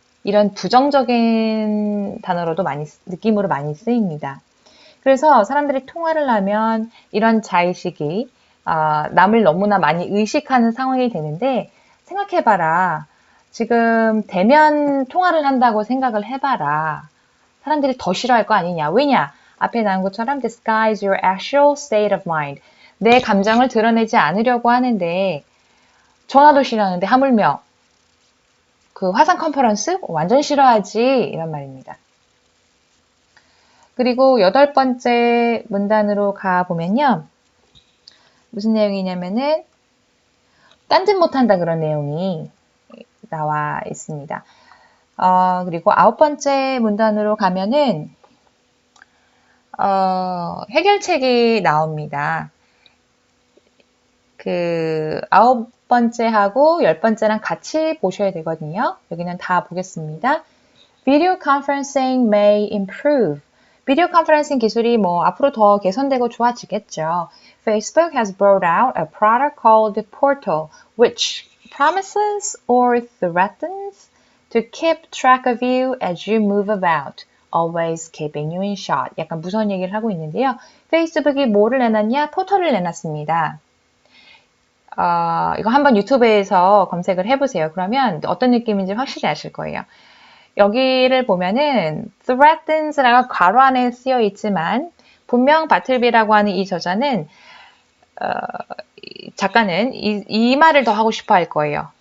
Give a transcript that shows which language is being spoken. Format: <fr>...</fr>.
<ko>이런 부정적인 단어로도 느낌으로 많이 쓰입니다. 그래서 사람들이 통화를 하면 이런 자의식이 남을 너무나 많이 의식하는 상황이 되는데 생각해봐라. 지금 대면 통화를 한다고 생각을 해봐라. 사람들이 더 싫어할 거 아니냐. 왜냐? 앞에 나온 것처럼</ko> <en>disguise your actual state of mind.</en> <ko>내 감정을 드러내지 않으려고 하는데 전화도 싫어하는데 하물며 그 화상 컨퍼런스 완전 싫어하지 이런 말입니다. 그리고 8번째 문단으로 가보면요. 무슨 내용이냐면은 딴짓 못한다 그런 내용이 나와 있습니다. 그리고 9번째 문단으로 가면은 해결책이 나옵니다. 그 9번째하고 10번째랑 같이 보셔야 되거든요. 여기는 다 보겠습니다.</ko> <en>Video conferencing may improve.</en> <ko>비디오 컨퍼런싱 기술이 뭐 앞으로 더 개선되고 좋아지겠죠.</ko> <en>Facebook has brought out a product called Portal, which promises or threatens to keep track of you as you move about, always keeping you in shot.</en> <ko>약간 무서운 얘기를 하고 있는데요. 페이스북이 뭐를 내놨냐? 포털을 내놨습니다. 이거 한번 유튜브에서 검색을 해보세요. 그러면 어떤 느낌인지 확실히 아실 거예요. 여기를 보면은 threatens라고 괄호 안에 쓰여 있지만 분명 바틀비라고 하는 이 저자는 작가는 이 말을 더 하고 싶어 할 거예요.</ko>